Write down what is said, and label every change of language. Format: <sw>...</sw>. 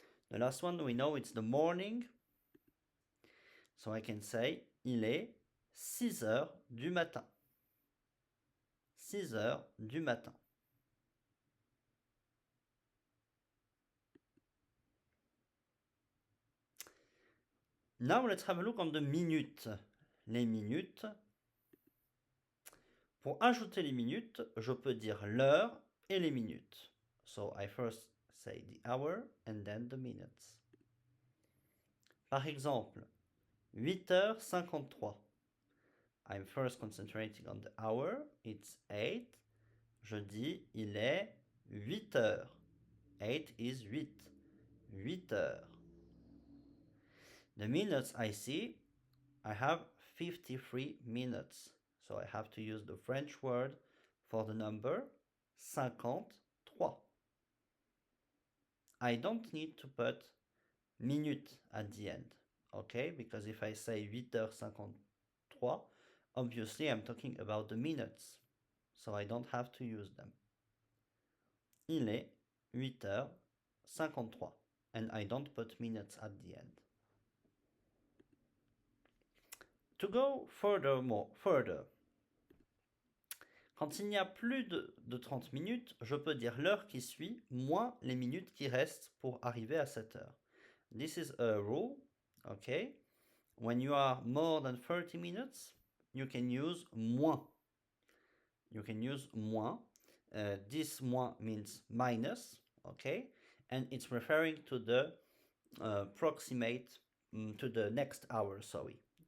<en>The last one, we know it's the morning. So I can say,</en> <fr>il est 6 heures du matin. 6 heures du matin.</fr> <en>Now let's have a look on the minutes.</en> <fr>Les minutes. Pour ajouter les minutes, je peux dire l'heure et les minutes.</fr> <en>So I first say the hour and then the minutes.</en> <fr>Par exemple,</fr> <en>8h53. I'm first concentrating on the hour. It's 8.</en> <fr>Je dis il est 8 heures.</fr> <en>8 is 8.</en> <fr>8 heures.</fr> <en>The minutes I see, I have 53 minutes. So I have to use the French word for the number 53. I don't need to put minute at the end, okay? Because if I say 8h53, obviously I'm talking about the minutes. So I don't have to use them.</en> <fr>Il est 8h53.</fr> <en>And I don't put minutes at the end. To go further,</en> <fr>quand il n'y a plus de 30 minutes, je peux dire l'heure qui suit moins les minutes qui restent pour arriver à cette heure.</fr> <en>This is a rule, okay? When you are more than 30 minutes, you can use moins. You can use moins. This moins means minus, okay? And it's referring to the proximate, to the next hour, sorry.</en>